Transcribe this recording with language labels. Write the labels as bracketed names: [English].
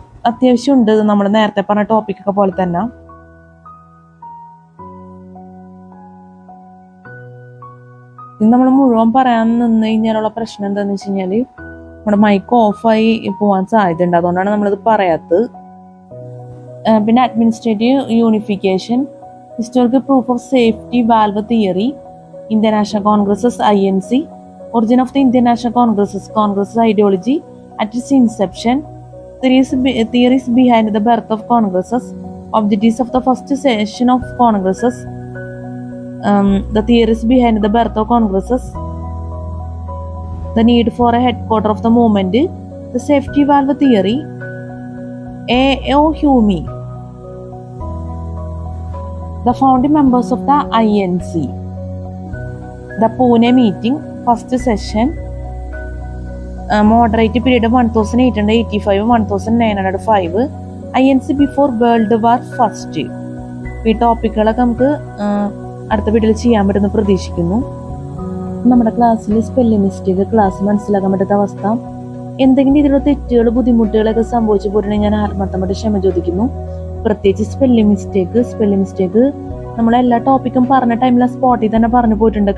[Malayalam] അത്യാവശ്യം ഉണ്ട്, നമ്മൾ നേരത്തെ പറഞ്ഞ ടോപ്പിക്കൊക്കെ പോലെ തന്നെ. ഇത് നമ്മൾ മുഴുവൻ പറയാൻ നിന്ന് കഴിഞ്ഞാലുള്ള പ്രശ്നം എന്താണെന്ന് വെച്ച് കഴിഞ്ഞാൽ നമ്മുടെ മൈക്ക് ഓഫായി പോകാൻ സാധ്യതയുണ്ട്. അതുകൊണ്ടാണ് നമ്മളിത് പറയാത്തത്. പിന്നെ [English] Administrative unification, historical proof of safety valve theory, Indian National Congresses INC, origin of the Indian National Congress ideology at its inception, theories behind the birth of Congresses, objectives of the first session of Congresses, the theories behind the birth of Congresses, the need for a headquarter of the movement, the safety valve theory, A.O. Hume, the founding members of the INC, the Pune meeting, first session, moderate period of 1885-1905, INC before World War First. [Malayalam] ഈ ടോപ്പിക്കുകളൊക്കെ നമുക്ക് അടുത്ത വീഡിയോയിൽ ചെയ്യാൻ പറ്റുമെന്ന് പ്രതീക്ഷിക്കുന്നു. നമ്മുടെ ക്ലാസ്സിൽ spelling mistake class മനസ്സിലാക്കാൻ പറ്റാത്ത അവസ്ഥ, എന്തെങ്കിലും ഇതിലുള്ള തെറ്റുകൾ ബുദ്ധിമുട്ടുകളൊക്കെ സംഭവിച്ചു പോയിട്ടുണ്ടെങ്കിൽ ഞാൻ ആത്മാർത്ഥമായിട്ട് ക്ഷമ ചോദിക്കുന്നു. പ്രത്യേകിച്ച് സ്പെല്ലിംഗ് മിസ്റ്റേക്ക് നമ്മളെല്ലാ ടോപ്പിക്കും പറഞ്ഞ ടൈമിൽ സ്പോട്ടിൽ തന്നെ പറഞ്ഞു പോയിട്ടുണ്ട്.